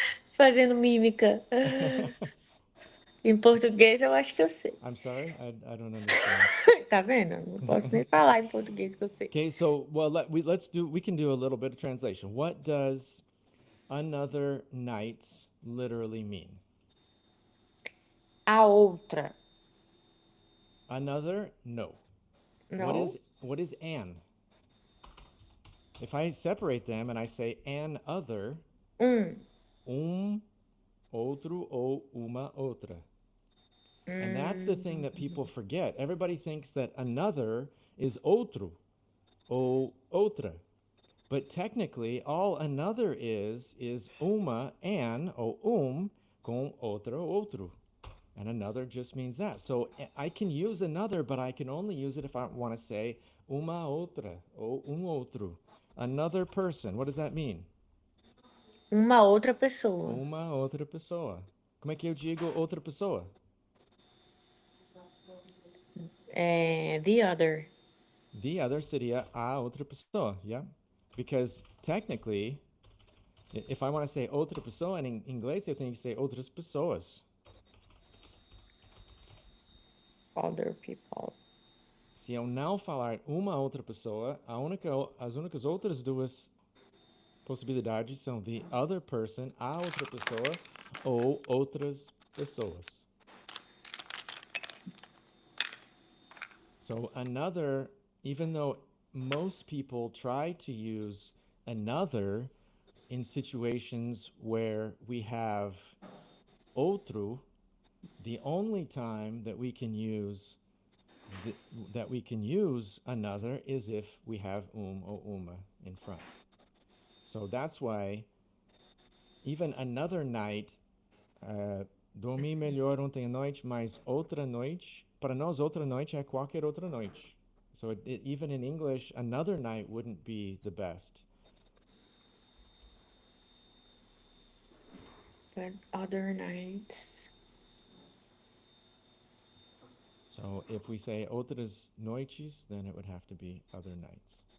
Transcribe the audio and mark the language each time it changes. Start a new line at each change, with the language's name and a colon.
Portuguese: Fazendo mímica. Em português eu acho que eu sei.
English: I'm sorry, I don't understand.
Portuguese: Tá vendo? Eu não posso nem falar em português que eu sei.
English: Okay, so well we can do a little bit of translation. What does another nights literally mean?
Portuguese: A outra.
English: Another? No.
Portuguese: Não?
English: What is an? If I separate them and I say an other, um,
Portuguese: outro ou uma outra.
English: And that's the thing that people forget. Everybody thinks that another is
Portuguese: outro ou outra.
English: But technically, all another is
Portuguese: uma
English: and
Portuguese: ou com outra ou outro.
English: And another just means that. So I can use another, but I can only use it if I want to say
Portuguese: uma outra ou outro.
English: Another person. What does that mean?
Portuguese: Uma outra pessoa. Uma outra pessoa. Como é que eu digo outra pessoa?
English: The other. The other
Portuguese: seria a outra pessoa,
English: yeah? Because technically, if I want to say
Portuguese: outra pessoa
English: in
Portuguese: inglês, eu tenho que
English: say
Portuguese: outras pessoas.
English: Other people.
Portuguese: Se eu não falar uma outra pessoa, as únicas outras duas possibilidades são
English: the other person,
Portuguese: a outra pessoa, ou outras pessoas.
English: So another, even though most people try to use another in situations where we have outro, the only time that we can use another is if we have or
Portuguese: uma
English: in front. So that's why even another night,
Portuguese: dormi melhor ontem à noite, mas outra noite, para nós outra noite é qualquer outra noite.
English: So even in English, another night wouldn't be the best. But other nights. So if we say
Portuguese: outras noites,
English: then it would have to be other nights.